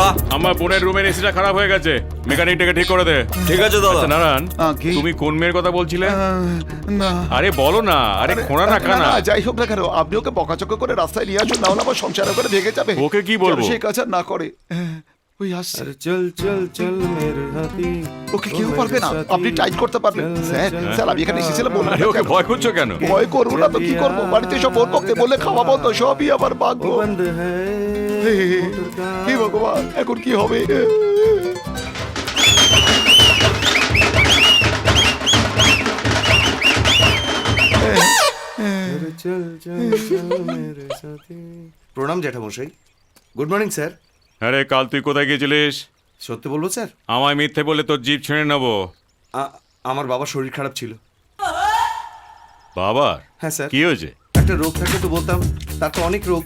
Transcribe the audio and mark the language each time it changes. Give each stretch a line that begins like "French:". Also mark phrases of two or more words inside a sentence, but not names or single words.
Bangla: আমার বোনের রুমের এসিটা খারাপ হয়ে গেছে, মেকানিকটাকে ঠিক করে দে। ঠিক আছে দাদা। আচ্ছা নারায়ণ, কি? তুমি কোন মেয়ের কথা বলছিলে? না আরে বলো না, আরে খোঁড়া না কানা। না, যাই হোক না কেন আপনি ওকে বকাচকা করে রাস্তায় নিয়ে আসুন, না হলে আমার সংসার করে ভেঙে যাবে। ওকে কি বলবো? যেন সে কাজ আর না করে। ওই আসছে।
Hindi: अरे चल चल चल मेरे हाथी।
Bangla: ওকে কেউ পারবে না, আপনি টাইট করতে পারবেন। স্যার স্যার আমি এখানে এসেছিলাম বলুন। আরে ওকে ভয় করছো কেন? ভয় করবো না তো কি করবো, বাড়িতে সব ওর পক্ষে বললে খাওয়া বন্ধ, সবই আমার ভাগ্য।
Hindi: वो बंद है मोटर का।
Bangla: হে ভগবান, এখন কি হবে?
Hindi: अरे चल चल चल मेरे साथी।
Bangla: প্রণাম জ্যাঠামশাই।
English: good morning sir.
Bangla: আরে কাল তুই কোথায় গেছিলিস? সত্যি বলবো স্যার, আমায় মিথ্যে বলে তোর জিভ ছেড়ে নেবো। আমার বাবার শরীর খারাপ ছিল। বাবার? হ্যাঁ স্যার। কি হয়েছে? একটা রোগ থাকলে তো বলতাম, তার তো অনেক রোগ।